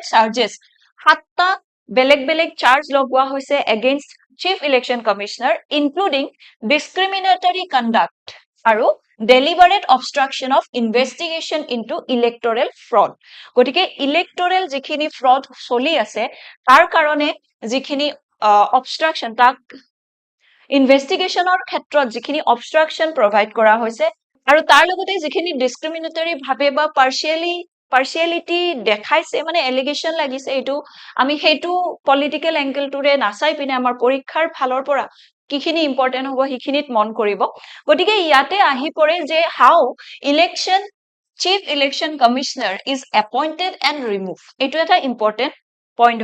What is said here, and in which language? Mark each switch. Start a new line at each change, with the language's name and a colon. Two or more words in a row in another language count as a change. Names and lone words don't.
Assamese: চাৰ্জেস 7টা বেলেগ চাৰ্জ লগোৱা হৈছে এগেইনষ্ট
English: Chief Election Commissioner including discriminatory conduct
Assamese: আৰু
English: deliberate obstruction of investigation into electoral fraud
Assamese: গতিকে electoral যিখিনি fraud চলি আছে তাৰ কাৰণে যিখিনি obstruction তাক investigationৰ ক্ষেত্ৰত যিখিনি
English: obstruction provide
Assamese: কৰা হৈছে আৰু তাৰ লগতে যিখিনি discriminatory ভাবে বা partiality দেখাইছে মানে এলিগেশন লাগিছে এটো আমি হেতু
English: political angle
Assamese: টুৰে নাচাই পিনে আমাৰ পৰীক্ষাৰ ফালৰ পৰা কিখিনি ইম্পৰ্টেন্ট হ'ব হিখিনিত মন কৰিব গতিকে ইয়াতে আহি পৰে যে
English: how election chief election commissioner is appointed and remove
Assamese: এটো এটা
English: important point